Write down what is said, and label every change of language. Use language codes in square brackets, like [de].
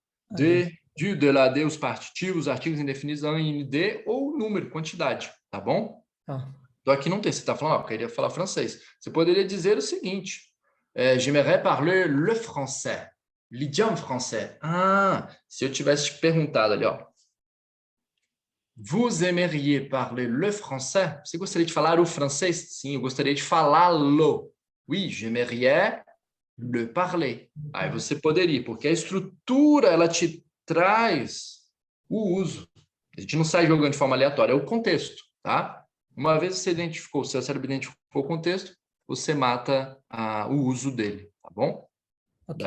[pt] De lá, de, os partitivos, artigos indefinidos, an, in, de, ou número, quantidade, tá bom? Então aqui não tem, você está falando, eu queria falar francês. Você poderia dizer o seguinte, [fr] j'aimerais parler le français, l'idiome français. [pt] Ah, se eu tivesse te perguntado ali, ó, [fr] Vous aimeriez parler le français? [pt] Você gostaria de falar o francês? Sim, eu gostaria de falá-lo. [fr] Oui, j'aimerais le parler. [pt] Aí você poderia, porque a estrutura, ela te traz o uso. A gente não sai jogando de forma aleatória, é o contexto, tá? Uma vez você identificou, seu cérebro identificou o contexto, você mata o uso dele, tá bom? Da